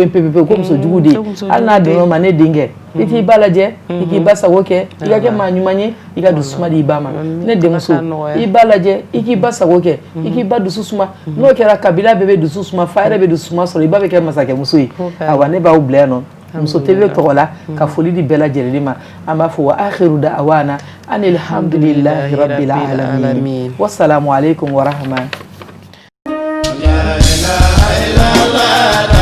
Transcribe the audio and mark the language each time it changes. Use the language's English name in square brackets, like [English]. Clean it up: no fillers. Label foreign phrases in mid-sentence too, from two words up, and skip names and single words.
[Bambara] yen pepepewu ko muso jugu de hali n'a donn'o ma ne denkɛ i k'i ba lajɛ i k'i ba sago kɛ i ka kɛ maa ɲuman ye i ka dusu suma di i ba ma ne denmuso i ba lajɛ i k'i ba sago kɛ i k'i ba dusu suma n'o kɛra kabila bɛɛ bɛ dusu suma fa yɛrɛ bɛ dusu suma sɔrɔ i ba bɛ kɛ masakɛmuso ye awa ne b'aw bila yan nɔ muso TV tɔgɔ la ka foli di bɛɛ lajɛlen ma an b'a fɔ [Arabic] وآخر دعوانا أن الحمد لله رب العالمين والسلام عليكم ورحمة الله